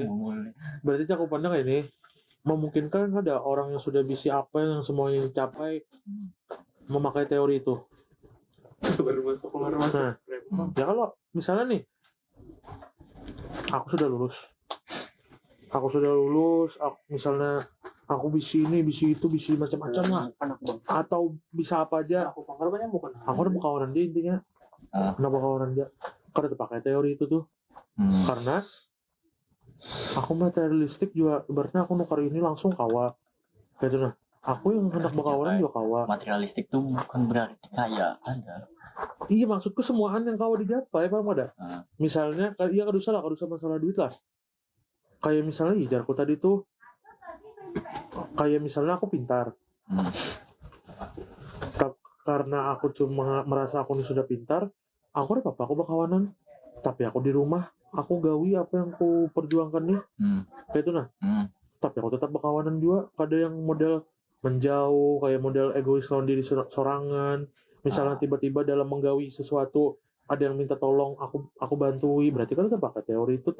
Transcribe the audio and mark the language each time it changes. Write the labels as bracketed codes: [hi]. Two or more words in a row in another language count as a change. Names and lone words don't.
[id] Berarti cakupannya kayak ini. Memungkinkan ada orang yang sudah bisa apa yang semuanya dicapai memakai teori itu. Nah, ya kalau misalnya nih aku sudah lulus, misalnya aku bisi ini, bisi itu, bisi macam-macam lah, atau bisa apa aja. Aku udah berkawanan dia intinya. Kenapa kawanan dia? Karena terpakai teori itu tuh. Karena aku materialistik juga, ibaratnya aku nukar ini langsung kawa. Gitu nah. Aku yang hendak berkawanan juga kawa. Materialistik tuh bukan berarti kaya, ada. Iya maksudku semuaan yang kawa digapai, paham ada? Misalnya, iya kada usah masalah duit lah. Kayak misalnya jarku tadi tuh, kayak misalnya aku pintar. Karena aku cuma merasa aku sudah pintar, aku ada apa aku berkawanan. Tapi aku di rumah, aku gawi apa yang aku perjuangkan nih. Kayak itu nah. Tapi aku tetap berkawanan juga. Ada yang model menjauh, kayak model egois lawan diri sorangan. Misalnya tiba-tiba dalam menggawi sesuatu ada yang minta tolong, aku bantui, berarti kan tetap pakai teori itu.